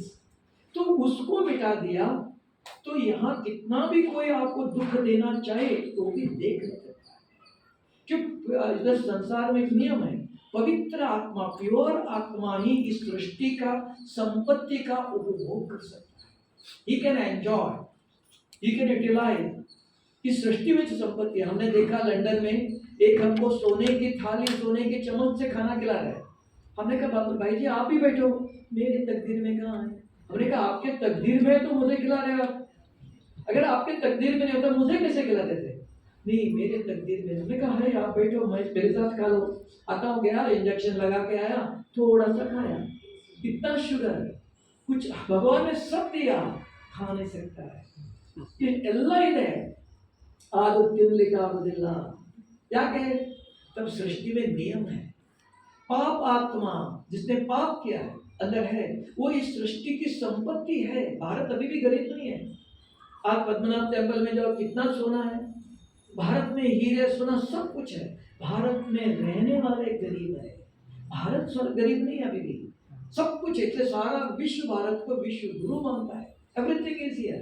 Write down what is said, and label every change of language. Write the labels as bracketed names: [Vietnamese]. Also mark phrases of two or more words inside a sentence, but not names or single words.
[Hindi] तो उसको मिटा दिया, तो यहाँ कितना भी कोई आपको दुख देना चाहे तो भी देख नहीं सकता, क्योंकि इधर संसार में एक नियम है, पवित्र आत्मा, प्योर आत्मा ही इस सृष्टि का संपत्ति का उपभोग कर सकता है, [English] he can enjoy, he can utilize। [Hindi] इस सृष्टि में जो संपत्ति, हमने देखा लंदन में एक हमको सोने की थाली, सोने के चम्मच से खाना खिला रहा है, हमने कहा भाई जी आप ही बैठो, मेरी तकदीर में कहाँ है, हमने कहा आपके तकदीर में तो मुझे खिला रहे आप, अगर आपके तकदीर में नहीं होता मुझे कैसे खिला देते? नहीं मेरे तकदीर में। हमने कहा अरे आप बैठो, मैं मेरे साथ खा लो, आता हूँ, गया इंजेक्शन लगा के आया, थोड़ा सा खाया, इतना शुगर, कुछ भगवान ने सब दिया, खा नहीं सकता है, ये [Kannada] ಎಲ್ಲ ಇದೆ, ಅದು ತಿನ್ನಲಿಕ್ಕಾಗೋದಿಲ್ಲ, ಯಾಕೆ? [Hindi] तब सृष्टि में नियम है, पाप आत्मा जिसने पाप किया है अंदर है, वो इस सृष्टि की संपत्ति है। भारत अभी भी गरीब नहीं है, आप पद्मनाभ टेम्पल में जाओ, कितना सोना है, भारत में हीरे सोना सब कुछ है, भारत में रहने वाले गरीब है, भारत गरीब नहीं है अभी भी, सब कुछ है, इसलिए सारा विश्व भारत को विश्व गुरु मानता है, [English] everything is here.